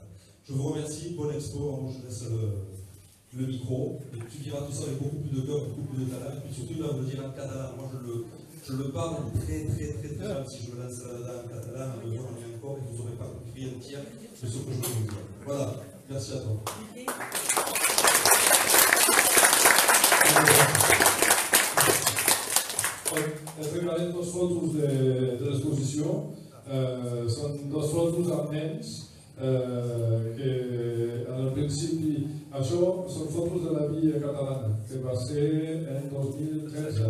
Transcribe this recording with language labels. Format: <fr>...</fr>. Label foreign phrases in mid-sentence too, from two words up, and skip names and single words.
<fr>Je vous remercie, bonne expo, moi je laisse le micro, et tu diras tout ça avec beaucoup plus de cœur, beaucoup plus de talent, et puis surtout il va me le dire en catalan. Moi je le parle très mal si je me lance là-dedans en catalan, en le voyant encore, et vous n'aurez pas compris un tiers de ce que je veux vous dire. Voilà, merci à toi.</fr> <ca>Ens regalarem dos fotos de l'exposició. Són dos fotos amb nens que en el principi, això són fotos de la Via Catalana, que va ser en 2013.</ca>